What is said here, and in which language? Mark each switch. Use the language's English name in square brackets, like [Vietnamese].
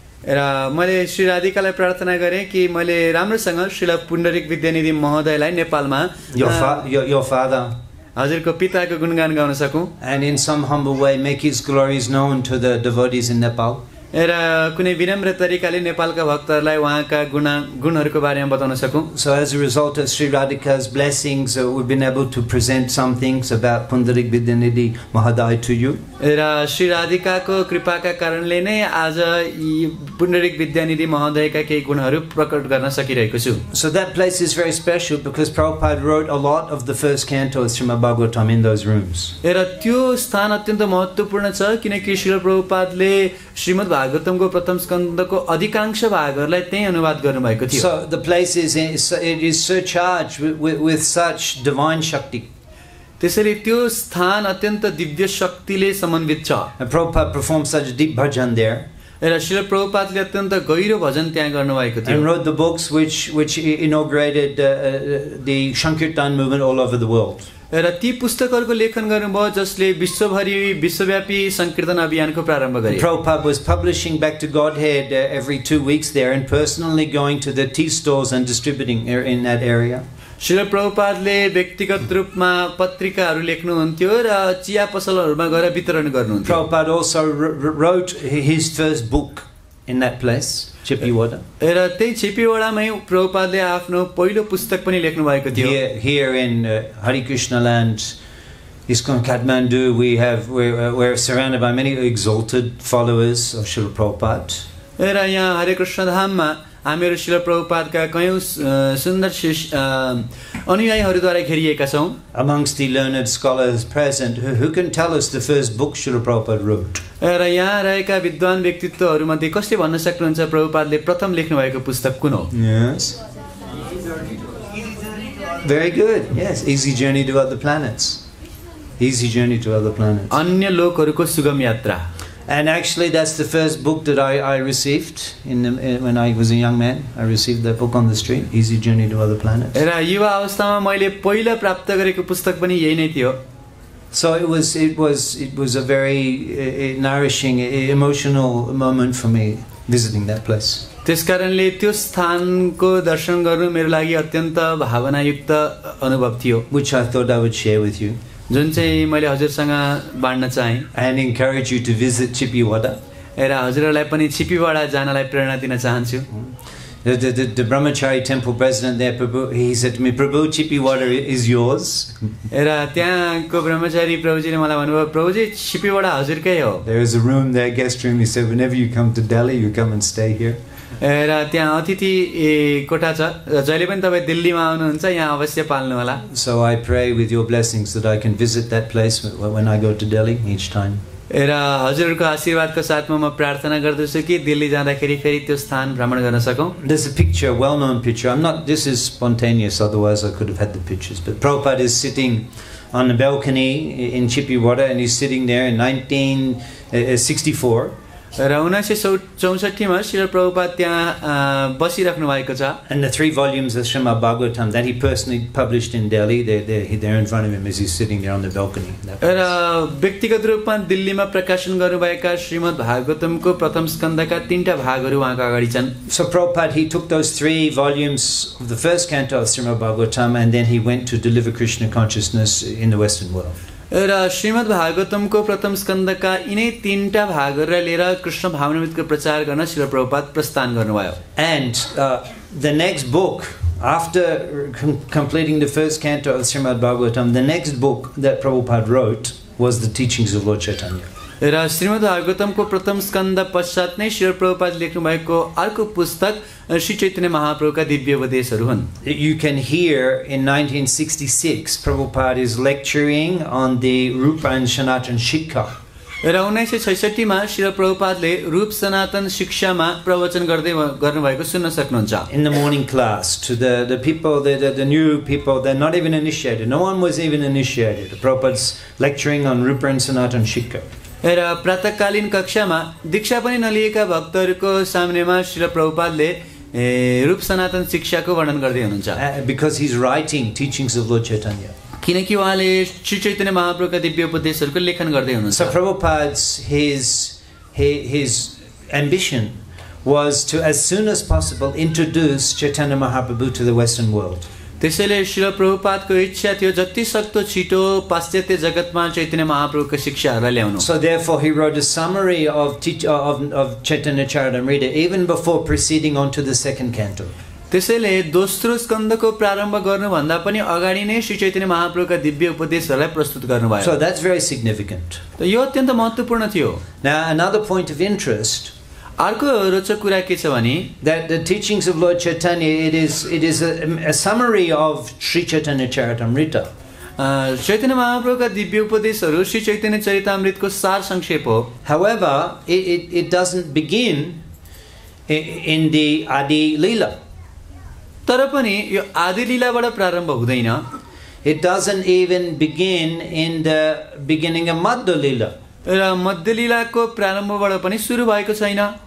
[Nepali] र मैले श्री राधिकालाई प्रार्थना गरेँ कि मैले राम्रोसँग श्री पुण्डरिक विद्यानिधि महोदयलाई नेपालमा [English] your father [Nepali] हजुरको पिताको गुणगान गाउन सकूं, [English] and in some humble way make his glories known to the devotees in Nepal. [Nepali] र कुनै विनम्र तरिकाले नेपालका भक्तहरूलाई उहाँका गुणहरूको बारेमा बताउन सकूं। [English] So as a result of Sri Radhika's blessings, we've been able to present some things about Pundarik Vidyanidhi Mahodaya to you. [Nepali] र श्री राधिकाको कृपाका कारणले नै आज पुण्डरिक विद्यानिधि महोदयका केही गुणहरू प्रकट गर्न सकिरहेको छु। [English] So that place is very special because Prabhupada wrote a lot of the first canto of Srimad Bhagavatam in those rooms. [Nepali] र त्यो स्थान अत्यन्त महत्त्वपूर्ण छ किनकि श्रील प्रभुपादले श्रीमद् भागवतमको प्रथम स्कन्धको अधिकांश भागहरूलाई त्यही अनुवाद गर्नुभएको थियो। [English] So the place is so charged with such divine shakti. [Nepali] त्यसैले त्यो स्थान अत्यन्त दिव्य शक्तिले समन्वित छ। [English] And Prabhupada performed such deep bhajan there. [Nepali] र श्रील प्रभुपादले अत्यन्त गहिरो भजन त्यहाँ गर्नुभएको थियो। [English] And wrote the books which inaugurated the Sankirtan movement all over the world. [Nepali] र ती पुस्तकहरूको लेखन गर्नुभयो जसले विश्वभरि विश्वव्यापी संकीर्तन अभियानको प्रारम्भ गरे। [English] Prabhupada was publishing back to Godhead every 2 weeks there and personally going to the tea stalls and distributing in that area. [Nepali] Srila प्रभुपादले व्यक्तिगत रूपमा पत्रिकाहरू लेख्नुहुन्थ्यो र चिया पसलहरूमा गएर वितरण गर्नुहुन्थ्यो। [English] Prabhupada also wrote his first book in that place, Chippiwada. [Nepali] र त्यही छिपीवडामै प्रभुपादले आफ्नो पहिलो पुस्तक पनि लेख्नु भएको थियो। [English] Here in Hare Krishna land, ISKCON Kathmandu, we're surrounded by many exalted followers of Srila Prabhupada. [Nepali] र यहाँ हरे कृष्ण धाममा हामीहरू श्रील प्रभुपादका कयौं सुन्दर अनुयायीहरूद्वारा घेरिएका छौं। [English] Amongst the learned scholars present, who can tell us the first book Srila Prabhupada wrote? [Nepali] र यहाँ रहेका विद्वान व्यक्तित्वहरूमध्ये कसले भन्न सक्नुहुन्छ प्रभुपादले प्रथम लेख्नु भएको पुस्तक कुन हो? [English] Yes. Very good. Yes, Easy Journey to Other Planets. Easy Journey to Other Planets. [Nepali] अन्य लोकहरूको सुगम यात्रा। [English] And actually that's the first book that I received when I was a young man. I received that book on the street, Easy Journey to Other Planets. [Nepali] र युवा अवस्थामा मैले पहिला प्राप्त गरेको पुस्तक पनि यही नै थियो। [English] So it was a very nourishing, emotional moment for me visiting that place. [Nepali] त्यसकारणले त्यो स्थानको दर्शन गर्नु मेरो लागि अत्यन्त भावनायुक्त अनुभव थियो, [English] which I thought I would share with you. [Nepali] जुन चाहिँ मैले हजुरसँग बाँड्न चाहे। [English] And encourage you to visit Chippiwada. [Nepali] र हजुरहरूलाई पनि छिपीवाडा जानलाई प्रेरणा दिन चाहन्छु। [English] The Brahmachari temple president there, Prabhu, he said to me, Prabhu, Chippiwada is yours. [Nepali] र त्यहाँको ब्रह्मचारी प्रभुजीले मलाई भन्नुभयो, प्रभुजी छिपीवाडा हजुरकै हो। [English] There is a room there, guest room. He said, whenever you come to Delhi, you come and stay here. [Nepali] र त्यहाँ अतिथि कोठा छ, जहिले पनि तपाईँ दिल्लीमा आउनुहुन्छ यहाँ अवश्य पाल्नु होला। [English] So I pray with your blessings that I can visit that place when I go to Delhi each time. [Nepali] र हजुरहरूको आशीर्वादको साथमा म प्रार्थना गर्दछु कि दिल्ली जाँदाखेरि फेरि त्यो स्थान भ्रमण गर्न सकौं। [English] There's a picture, a well-known picture. This is spontaneous, otherwise I could have had the pictures. But Prabhupada is sitting on the balcony in Chippiwada and he's sitting there in 1964. [Nepali] र 1964 मा श्रील प्रभुपाद त्यहाँ बसिराख्नु भएको छ [English] And the 3 volumes of Srimad Bhagavatam that he personally published in Delhi, they're in front of him as he's sitting there on the balcony. [Nepali] र व्यक्तिगत रूपमा दिल्लीमा प्रकाशन गर्नुभएका श्रीमद् भागवतमको प्रथम स्कन्धका 3टा भागहरू उहाँको अगाडि छन्. [English] So Prabhupada, he took those 3 volumes of the first canto of Srimad Bhagavatam and then he went to deliver Krishna consciousness in the Western world. [Nepali] र श्रीमद् भागवतमको प्रथम स्कन्धका यिनै 3टा भागहरूलाई लिएर कृष्ण भावनामृतको प्रचार गर्न श्रील प्रभुपाद प्रस्थान गर्नुभयो. [English] And the next book, after completing the first canto of Srimad Bhagavatam, the next book that Prabhupada wrote was the teachings of Lord Chaitanya. [Nepali] र श्रीमद् भागवतमको प्रथम स्कन्ध पश्चात नै श्रील प्रभुपाद लेख्नु भएको अर्को पुस्तक श्री चैतन्य महाप्रभुका दिव्य उपदेशहरू हुन्. [English] You can hear in 1966 Prabhupada is lecturing on the Rupa and Sanatana Shiksha. [Nepali] र 1966 मा श्रील प्रभुपादले रूप सनातन शिक्षामा प्रवचन गर्नुभएको सुन्न सक्नुहुन्छ. [English] In the morning class to the people, the new people, they're not even initiated. No one was even initiated. Prabhupada's lecturing on Rupa and Sanatana Shiksha. [Nepali] र प्रातःकालीन कक्षामा दीक्षा पनि नलिएका भक्तहरूको सामनेमा श्रील प्रभुपादले रूप सनातन शिक्षाको वर्णन गर्दै हुनुहुन्छ. [English] Because he's writing teachings of Lord Chaitanya. [Nepali] किनकि उहाँले श्री चैतन्य महाप्रभुका दिव्य उपदेशहरूको लेखन गर्दै हुनुहुन्छ. [English] So Prabhupada's his ambition was to, as soon as possible, introduce Chaitanya Mahaprabhu to the Western world. [Nepali] त्यसैले श्रील प्रभुपादको इच्छा थियो जति सक्दो छिटो पाश्चात्य जगतमा चैतन्य महाप्रभुको शिक्षाहरूलाई ल्याउनु. [English] So therefore he wrote a summary of Chaitanya Charitamrita even before proceeding on to the second canto. [Nepali] त्यसैले दोस्रो स्कन्धको प्रारम्भ गर्नुभन्दा पनि अगाडि नै श्री चैतन्य महाप्रभुका दिव्य उपदेशहरूलाई प्रस्तुत गर्नुभयो. [English] So that's very significant. [Nepali] यो अत्यन्त महत्त्वपूर्ण थियो. [English] Now another point of interest, [Nepali] अर्को रोचक कुरा के छ भने [English] that the teachings of Lord Chaitanya, it is a summary of Sri Chaitanya Charitamrita. [Nepali] Chaitanya महाप्रभुका दिव्य उपदेशहरू श्री चैतन्य चरितामृतको सार संक्षेप हो. [English] However, it doesn't begin in the Adi Leela. [Nepali] तर पनि यो आदि लीलाबाट प्रारम्भ हुँदैन. [English] It doesn't even begin in the beginning of Madhya Leela. [Nepali] र मध्य लीलाको प्रारम्भबाट पनि सुरु भएको छैन.